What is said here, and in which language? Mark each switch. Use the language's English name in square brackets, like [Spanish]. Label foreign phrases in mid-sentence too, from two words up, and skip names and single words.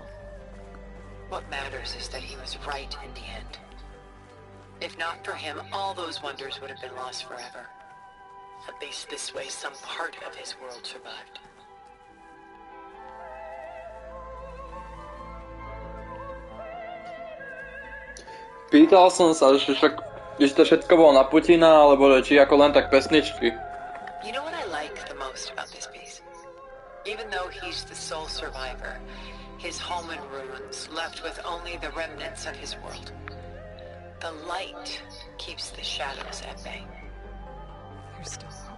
[English] What matters is that he was right in the end. If not for him, all those wonders would have been lost forever. At least this way, some part of his world survived. [Slovak] Pýtal som sa, že však, že to všetko bolo na Putina, alebo či ako len tak pesničky. [English] You know what I like the most about this piece? Even though he's the sole survivor, his home in ruins, left with only the remnants of his world. The light keeps the shadows at bay. There's still hope.